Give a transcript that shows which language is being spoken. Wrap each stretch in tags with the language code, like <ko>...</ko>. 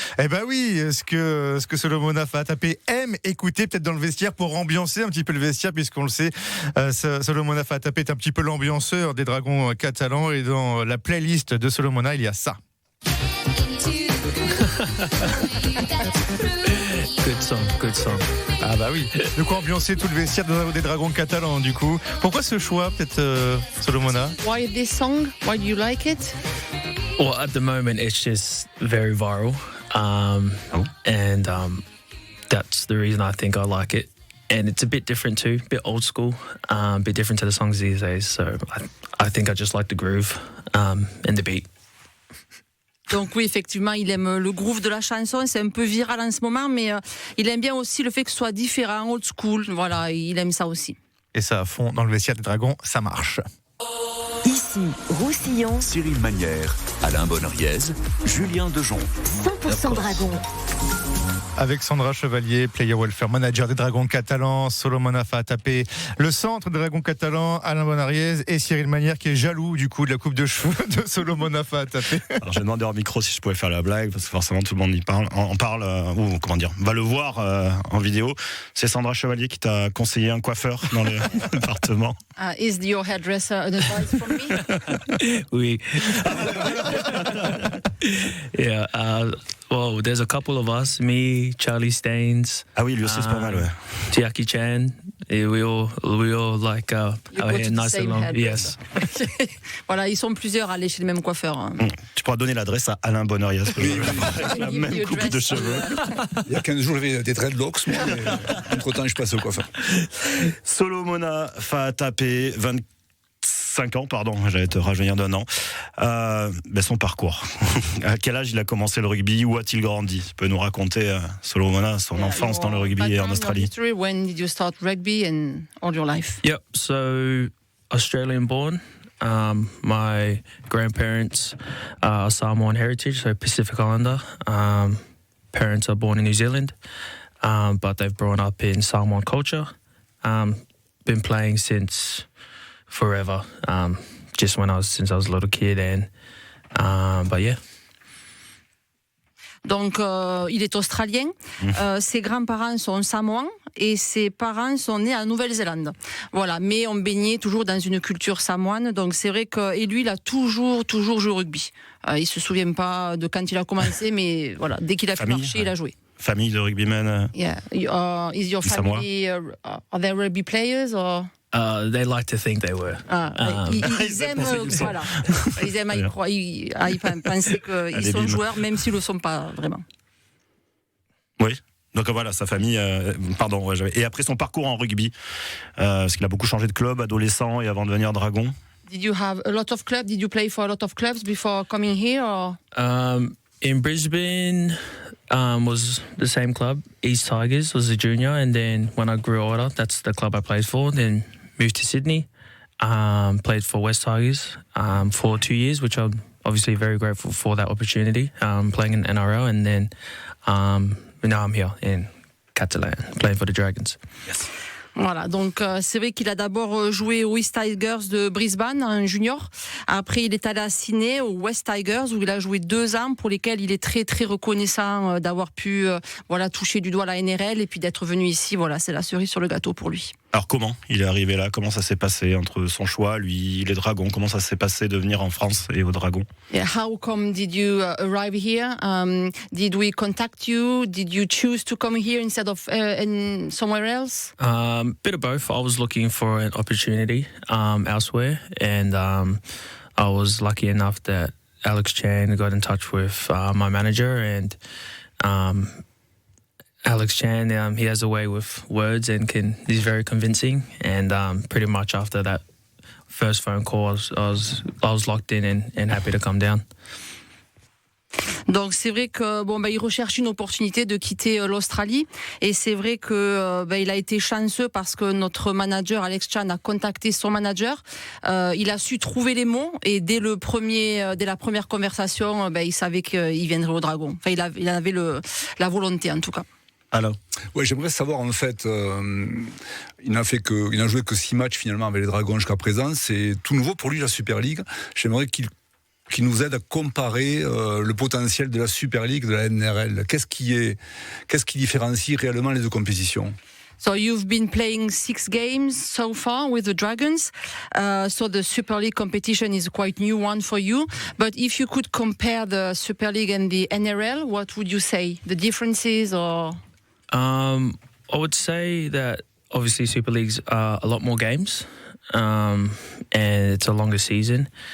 <fr>Eh ben oui, ce que Solomona Fahatapé aime écouter, peut-être dans le vestiaire, pour ambiancer un petit peu le vestiaire, puisqu'on le sait, Solomona Fahatapé est un petit peu l'ambianceur des dragons catalans, et dans la playlist de Solomona, il y a ça.</fr> <en>Good song.</en> <fr>Ah bah oui, de quoi ambiancer tout le vestiaire des dragons catalans, du coup. Pourquoi ce choix, peut-être, Solomona?</fr> <en>Why this song? Why do you like it? Well, at the moment, it's just very viral. And that's the reason I think I like it. And it's a bit different too, a bit old school, a bit different to the songs these days. So I think I just like the groove and the beat.</en> <fr>Donc oui, effectivement, il aime le groove de la chanson, c'est un peu viral en ce moment, mais il aime bien aussi le fait que ce soit différent, old school, voilà, il aime ça aussi. Et ça à fond dans le vestiaire des dragons, ça marche. Ici, Roussillon. Cyril Magnière, Alain Bonneriez, Julien Dejon. 100% Dragons. Avec Sandra Chevalier,</fr> <en>player welfare manager</en> <fr>des Dragons catalans, Solomon Afa-Atapé, le centre des Dragons catalans, Alain Bonariez et Cyril Manière qui est jaloux du coup de la coupe de cheveux de Solomon Afa-Atapé. Alors j'ai demandé hors micro si je pouvais faire la blague parce que forcément tout le monde y parle, ou comment dire, va le voir en vidéo. C'est Sandra Chevalier qui t'a conseillé un coiffeur dans le département.</fr> <en>Is your hairdresser an advice from me?</en> <fr>Oui.</fr> <en>Yeah. Well, there's a couple of us, me, Charlie Staines.</en> <fr>Ah oui, lui aussi c'est pas mal, ouais.</fr> <en>Jackie Chan. Et we all like our hair nice and long. Yes.</en> <fr>Voilà, ils sont plusieurs à aller chez le même coiffeur. Hein. Tu pourras donner l'adresse à Alain Bonariez. La même coupe de cheveux. Il y a 15 jours, j'avais des dreadlocks, moi, mais entre-temps, je passe au coiffeur. Solomon Afa-Atapé, 25 ans, pardon, j'allais te rajeunir d'un an. Son parcours. À quel âge il a commencé le rugby? Où a-t-il grandi? Tu peux nous raconter, Solomon, son enfance dans le rugby et en Australie?</fr> <en>When did you start rugby and all your life? Yep. So Australian born. My grandparents are Samoan heritage, so Pacific Islander. Parents are born in New Zealand, but they've grown up in Samoan culture. Been playing since forever, just since I was a little kid, but yeah.</en> <fr>Donc, il est australien. Ses grands-parents sont samoans et ses parents sont nés en Nouvelle-Zélande. Voilà, mais on baignait toujours dans une culture samoane. Donc, c'est vrai que lui, il a toujours joué au rugby. Il se souvient pas de quand il a commencé, mais voilà, dès qu'il a pu marcher, il a joué. Famille de rugbymen.</fr> <en>Yeah. Is your family are they rugby players or? They like to think they were.</en> <fr>Ils aiment, voilà. Ils aiment à y penser qu'ils sont joueurs, même s'ils ne le sont pas vraiment. Oui. Donc voilà, sa famille. Pardon. Ouais, et après son parcours en rugby, parce qu'il a beaucoup changé de club, adolescent et avant de devenir Dragon.</fr> <en>Did you have a lot of clubs? Did you play for a lot of clubs before coming here? Or? In Brisbane. Was the same club, East Tigers, was a junior, and then when I grew older, that's the club I played for. Then moved to Sydney, played for West Tigers for 2 years, which I'm obviously very grateful for that opportunity, playing in NRL, and then now I'm here in Catalan, playing for the Dragons. Yes.</en> <fr>Voilà, donc c'est vrai qu'il a d'abord joué aux East Tigers de Brisbane, en junior. Après, il est allé à Sydney, aux West Tigers, où il a joué 2 ans, pour lesquels il est très très reconnaissant d'avoir pu toucher du doigt la NRL et puis d'être venu ici. Voilà, c'est la cerise sur le gâteau pour lui. Alors comment il est arrivé là? Comment ça s'est passé entre son choix, lui, les Dragons? Comment ça s'est passé de venir en France et aux Dragons?</fr> <en>Yeah, how come did you arrive here? Did we contact you? Did you choose to come here instead of in somewhere else? Bit of both. I was looking for an opportunity elsewhere, and I was lucky enough that Alex Chan got in touch with my manager, and Alex Chan, he has a way with words and he's very convincing. And pretty much after that first phone call, I was locked in and happy to come down.</en> <fr>Donc c'est vrai que il recherche une opportunité de quitter l'Australie, et c'est vrai que il a été chanceux parce que notre manager Alex Chan a contacté son manager. Il a su trouver les mots, et dès la première conversation, il savait qu'il viendrait au Dragon. Enfin, il avait la volonté en tout cas. Alors, ouais, j'aimerais savoir en fait, il n'a joué que 6 matchs finalement avec les Dragons jusqu'à présent. C'est tout nouveau pour lui, la Super League. J'aimerais qu'il nous aide à comparer le potentiel de la Super League, de la NRL. Qu'est-ce qui différencie réellement les deux compétitions?</fr> <en>So you've been playing 6 games so far with the Dragons. So the Super League competition is a quite new one for you. But if you could compare the Super League and the NRL, what would you say? The differences or? I would say that obviously Super League's a lot more games, and it's a longer season.</en>